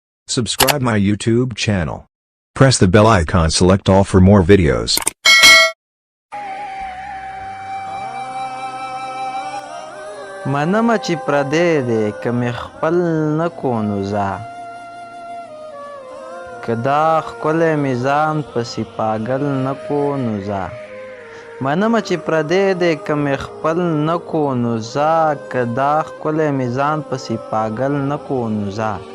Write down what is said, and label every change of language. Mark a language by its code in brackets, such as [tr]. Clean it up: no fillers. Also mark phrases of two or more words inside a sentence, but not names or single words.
[en] Subscribe my YouTube channel. Press the bell icon, select all for more videos. [ps] منمه چې پردی دی که مې خپل نه کو نو ځه که دا ښکلی مې ځان پسې پاگل نه کو نو ځه منمه چې پردی دی که مې خپل نه کو نو ځه که دا ښکلی مې ځان پسې پاگل نه کو نو ځه